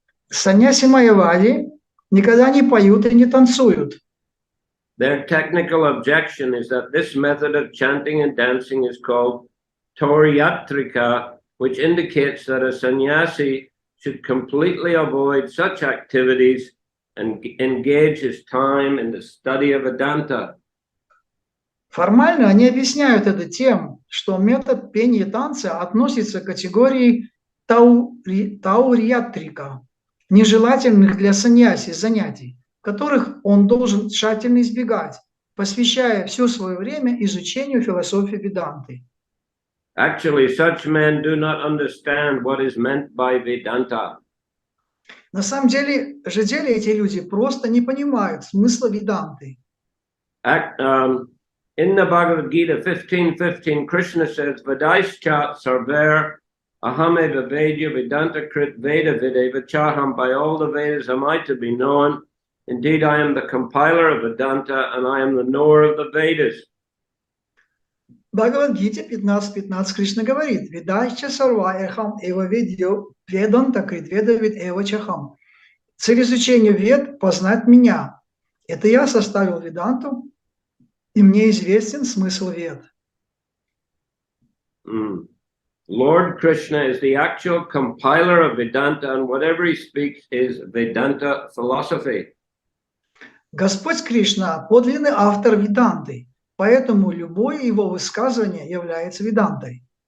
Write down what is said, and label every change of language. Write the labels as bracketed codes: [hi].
[ru] Саньяси Майявади никогда не поют и не танцуют. [en] Their technical objection is that this method of chanting and dancing is called Toryatrika, which indicates that a sannyasi should completely avoid such activities and engage his time in the study of Vedanta. [ru] Формально они объясняют это тем, что метод пения и танца относится к категории таурьятрика, нежелательных для саньяси занятий, которых он должен тщательно избегать, посвящая все свое время изучению философии Веданты. [en] Actually, such men do not understand what is meant by Vedanta. [ru] На самом деле эти люди просто не понимают смысла Веданты. [en] In the Bhagavad Gita 15:15, Krishna says, [sa] Vadaischa sarver ahame vedya vedanta krit veda videva chaham. [en] By all the Vedas am I to be known. Indeed, I am the compiler of Vedanta and I am the knower of the Vedas. [ru] В Бхагавад-гите 15:15 Кришна говорит: [sa] «Ведайча сарва эхам эва ведьо веданта крит веда вид эва чахам». [ru] Цель изучения вед – познать меня. Это я составил Веданту, и мне известен смысл вед. [en] Lord Krishna is the actual compiler of Vedanta, and whatever he speaks is Vedanta philosophy. [ru] Господь Кришна – подлинный автор Веданты, поэтому любое его высказывание является Ведантой.